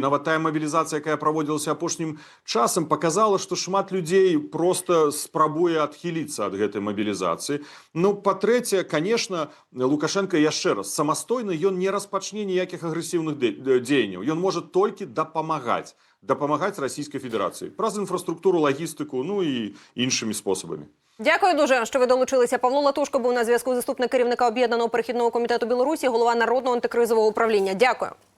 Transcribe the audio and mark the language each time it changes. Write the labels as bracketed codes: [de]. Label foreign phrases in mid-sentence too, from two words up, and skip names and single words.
[be] Нават тая мабілізацыя, якая праводзілася апошнім часам, показала, што шмат людзей просто спрабуе адхіліцца ад гэтай мабілізацыі. Ну, па-трэцяе, конечно, Лукашенко, яшчэ раз, самастойна ён не распачне ніякіх агрэсіўных дзеянняў. Ён можа толькі дапамагаць Расійскай Федэрацыі праз інфраструктуру, лагістыку, ну і іншымі спосабамі. [uk] Дякую дуже, що ви долучилися. Павло Латушко був на зв'язку, заступник керівника Об'єднаного перехідного комітету Білорусі, голова Народного антикризового управління. Дякую.